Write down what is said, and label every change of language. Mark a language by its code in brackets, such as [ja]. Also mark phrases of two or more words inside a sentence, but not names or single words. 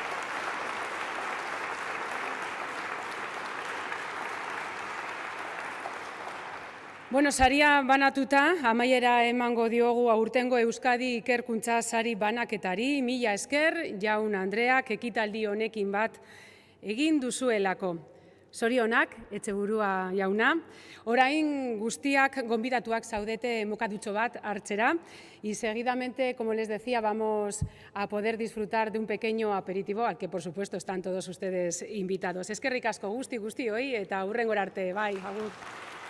[eu] Bueno, saria banatuta, amaiera emango diogu aurtengo Euskadi ikerkuntza sari banaketari. Mila esker, jaun Andreak ekitaldi honekin bat egin duzuelako. Zorionak, Etxeburua jauna. Orain guztiak gonbidatuak zaudete mokadutxo bat hartzera. [es] Y seguidamente, como les decía, vamos a poder disfrutar de un pequeño aperitivo al que, por supuesto, están todos ustedes invitados. [eu] Eskerrik asko guzti-guztioi eta hurrengora arte, bai, agur.